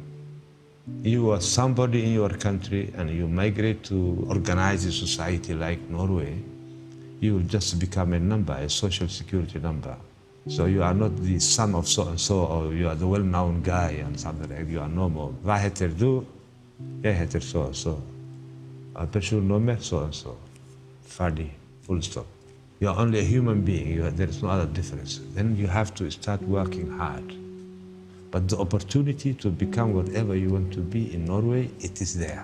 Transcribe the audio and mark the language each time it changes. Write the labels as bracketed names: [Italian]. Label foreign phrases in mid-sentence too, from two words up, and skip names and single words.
[English] You are somebody in your country and you migrate to organize a society like Norway, you will just become a number, a social security number. So you are not the son of so-and-so, or you are the well-known guy and something like that. You are no more. [Norwegian] Hva heter du? Jeg heter so-and-so. Person nummer so-and-so. Ferdig. [English] Full stop. You are only a human being. There is no other difference. Then you have to start working hard. But the opportunity to become whatever you want to be in Norway, it is there.